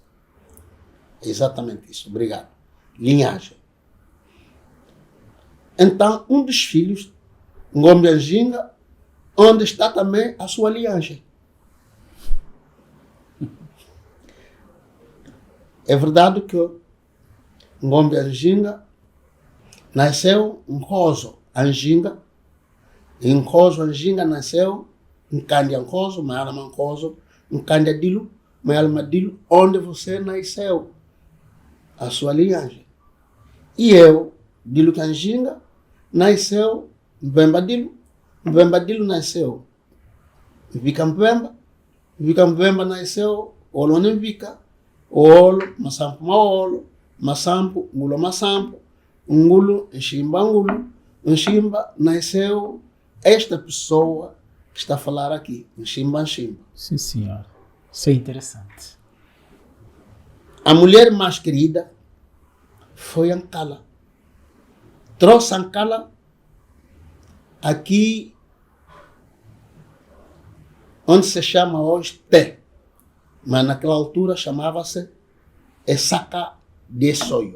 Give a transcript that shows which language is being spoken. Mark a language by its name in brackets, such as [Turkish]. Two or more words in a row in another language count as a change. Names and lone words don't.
[Portuguese] Exatamente isso, obrigado. Linhagem. Então, um dos filhos, Ngombe Nginga, onde está também a sua linhagem. É verdade que Ngombe Nginga nasceu em Nkozo Anjinga. Em Nkozo Anjinga nasceu em Candia Nkozo, Mayalama Nkozo, em Candia Dilo, Mayalama Dilo, onde você nasceu, a sua linhagem. E eu, Dilo Kanjinga, nasceu em Mbemba Dilo. Mbemba Dilo nasceu em Vika Mbemba. Vika Mbemba nasceu Olone Vika. Olo, Masampo Maolo, Masampo, Ngulo Masampo, Ngulo, Nchimba Ngulo. Nchimba nasceu esta pessoa que está a falar aqui, Nchimba Nchimba. Sim, senhor. Isso é interessante. A mulher mais querida foi Ancala. Trouxe Ancala aqui, onde se chama hoje Té, mas naquela altura chamava-se Essaca de Soio.